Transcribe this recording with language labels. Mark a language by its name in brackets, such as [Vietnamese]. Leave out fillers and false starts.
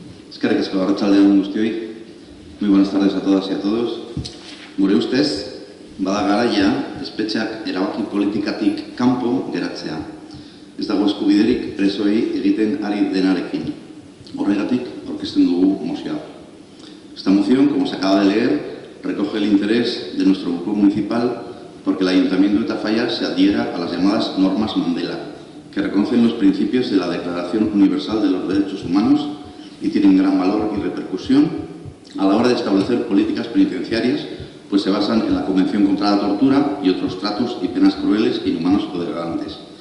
[Basque] Eskerrik asko, arratsaldeon guztioi. [Spanish] Muy buenas tardes a todas y a todos. [Basque] Gure ustez, bada garaia espetxeak erabaki politikatik kanpo geratzea. Ez dago eskubiderik presoei egiten ari denarekin. Horregatik aurkezten dugu mozioa. [Spanish] Esta moción, como se acaba de leer, recoge el interés de nuestro grupo municipal porque el Ayuntamiento de Tafalla se adhiera a las llamadas normas Mandela, que reconocen los principios de la Declaración Universal de los Derechos Humanos y tienen gran valor y repercusión a la hora de establecer políticas penitenciarias, pues se basan en la Convención contra la Tortura y otros tratos y penas crueles, inhumanos o degradantes.